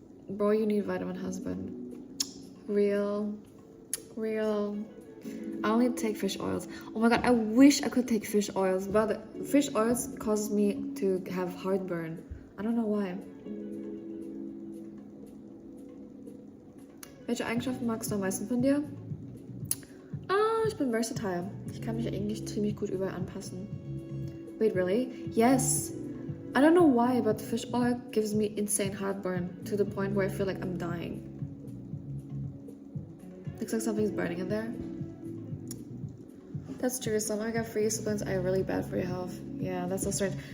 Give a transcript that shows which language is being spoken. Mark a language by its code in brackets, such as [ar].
[en] Bro, you need vitamin husband. Real. I only take fish oils. Oh my god, I wish I could take fish oils, but fish oils causes me to have heartburn. I don't know why. [de] Welche Eigenschaften magst du am meisten von dir? Ich bin versatile. Ich kann mich eigentlich ziemlich gut überall anpassen. [en] Wait, really? Yes. I don't know why, but fish oil gives me insane heartburn to the point where I feel like I'm dying. Looks like something's burning in there. That's true. Some omega-3 supplements are really bad for your health. Yeah, that's so strange.